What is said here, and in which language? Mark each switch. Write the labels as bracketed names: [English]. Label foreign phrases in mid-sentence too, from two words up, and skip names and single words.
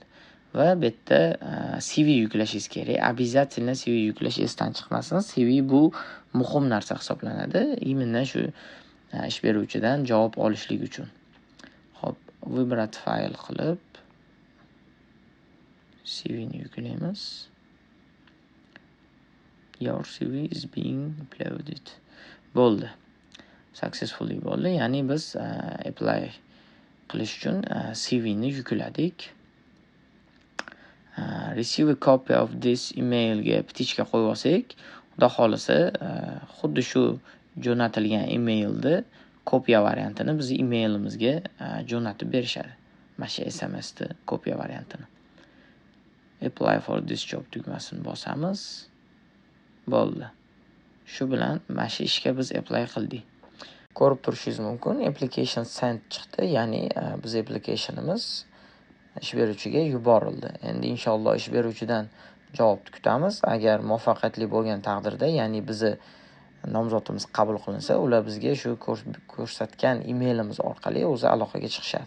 [Uzbek] Va bu yerda CV yuklashingiz kerak. Обязательно CV yuklash esdan chiqmasin. CV bu muhim narsa hisoblanadi. Именно shu ish beruvchidan javob olishlik uchun. Xo'p, выбрать fayl qilib CV ni yuklaymiz. [English] Your CV is being uploaded. [Uzbek] Bo'ldi. Successfully bo'ldi. Ya'ni biz apply qilish uchun CV ni yukladik. [English] Receive a copy of this email [Uzbek] ga ptichka qo'yib olsak, xudo xolisa xuddi shu jo'natilgan emailni kopiya variantini biz emailimizga jo'natib berishadi. Mana shu SMSni kopiya variantini. [English] Apply for this job [Uzbek] tugmasini bosamiz. Bo'ldi. Shu bilan mana shu ishga biz apply qildik. Ko'rib turishingiz mumkin, [English] application sent [Uzbek] chiqdi, ya'ni biz applicationimiz ish beruvchiga yuborildi. Endi inshaalloh ish beruvchidan javob kutamiz. Agar muvaffaqiyatli bo'lgan taqdirda, ya'ni bizni nomzodimiz qabul qilinsa, ular bizga shu ko'rsatgan emailimiz orqali o'zi aloqaga chiqishadi.